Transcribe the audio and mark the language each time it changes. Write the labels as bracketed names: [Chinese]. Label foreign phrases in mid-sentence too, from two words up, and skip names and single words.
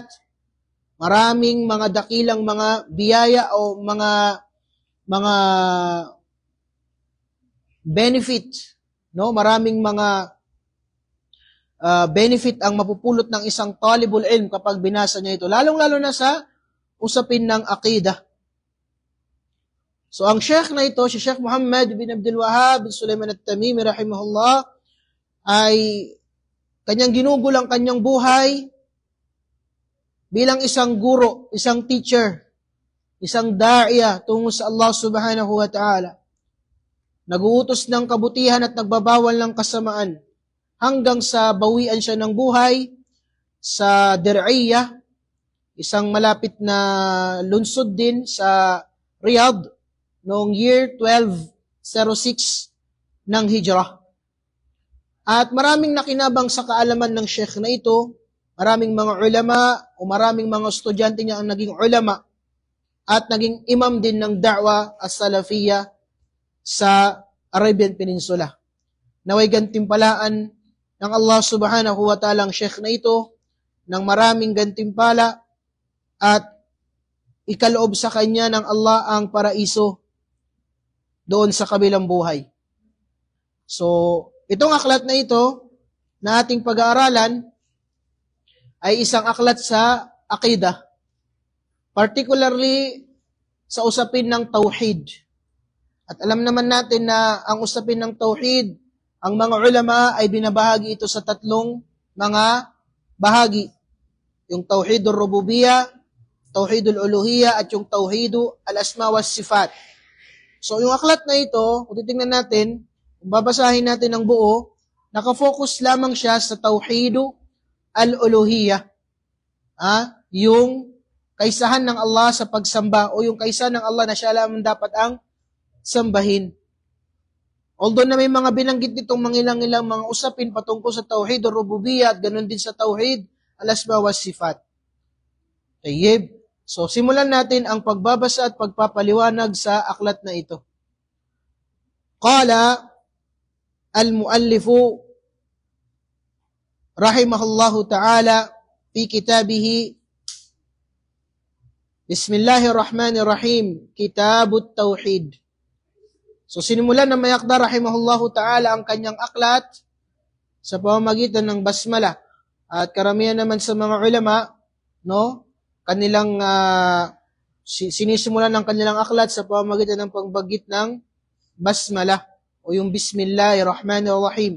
[Filipino] Maraming mga dakilang mga biyaya o mga benefit, no? Maraming mga benefit ang mapupulot ng isang [Arabic] طالب العلم [Filipino] kapag binasa niya ito, lalong-lalo na sa usapin ng aqidah. So ang Sheikh na ito, si Sheikh Muhammad bin Abdul Wahhab bin Sulaiman at-Tamimi rahimahullah, ay kanyang ginugol ang kanyang buhay bilang isang guro, isang teacher, isang da'iya tungo sa Allah [Arabic] سبحانه وتعالى. [Filipino] Naguutos ng kabutihan at nagbabawal ng kasamaan hanggang sa bawian siya ng buhay sa Dir'iyah, isang malapit na lungsod din sa Riyadh noong year 1206 ng Hijrah. At maraming nakinabang sa kaalaman ng Sheikh na ito, maraming mga ulama o maraming mga estudyante niya ang naging ulama at naging imam din ng [Arabic] الدعوة السلفية [Filipino] sa Arabian Peninsula. Naway gantimpalaan ng Allah [Arabic] سبحانه وتعالى [Filipino] ang Sheikh na ito ng maraming gantimpala at ikaloob sa kanya ng Allah ang paraiso doon sa kabilang buhay. So, itong aklat na ito na ating pag-aaralan ay isang aklat sa aqidah, particularly sa usapin ng tauhid. At alam naman natin na ang usapin ng tauhid, ang mga ulama ay binabahagi ito sa tatlong mga bahagi. Yung [Arabic] توحيد الربوبية، توحيد الألوهية, [Filipino] at yung [Arabic] توحيد الأسماء والصفات. [Filipino] So yung aklat na ito, kung titingnan natin, kung babasahin natin ang buo, nakafocus lamang siya sa [Arabic] توحيد الألوهية. [Filipino] Yung kaisahan ng Allah sa pagsamba o yung kaisahan ng Allah na siya lamang dapat ang sambahin. Although na may mga binanggit nitong mangilang-ilang mga usapin patungkol sa tauhid o rububiyya at ganun din sa [Arabic] توحيد الأسماء والصفات. [Filipino] Tayyib. So simulan natin ang pagbabasa at pagpapaliwanag sa aklat na ito. [Arabic] قال المؤلف رحمه الله تعالى في كتابه بسم الله الرحمن الرحيم، كتاب التوحيد. [Filipino] So sinimulan ng Mayakda [Arabic] رحمه الله تعالى [Filipino] ang kanyang aklat sa pamamagitan ng basmala. At karamihan naman sa mga ulama, no, kanilang sinisimulan ng kanilang aklat sa pamamagitan ng pagbagit ng basmala o yung Bismillahirrahmanirrahim.